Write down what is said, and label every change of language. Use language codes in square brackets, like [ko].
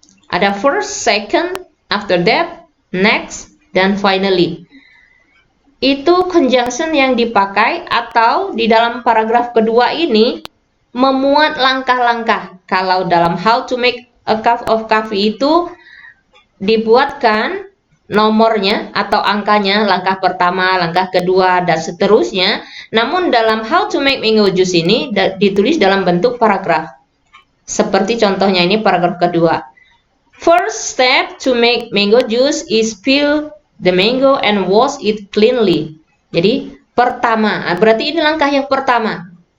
[id] Ada first, second, after that, next, dan finally. Itu conjunction yang dipakai atau di dalam paragraf kedua ini memuat langkah-langkah. Kalau dalam [en] how to make a cup of coffee [id] itu dibuatkan nomornya atau angkanya, langkah pertama, langkah kedua, dan seterusnya. Namun dalam [en] how to make mango juice [id] ini ditulis dalam bentuk paragraf. Seperti contohnya ini paragraf kedua. [en] First step to make mango juice is peel the mango and wash it cleanly. [id] Jadi pertama, berarti ini langkah yang pertama.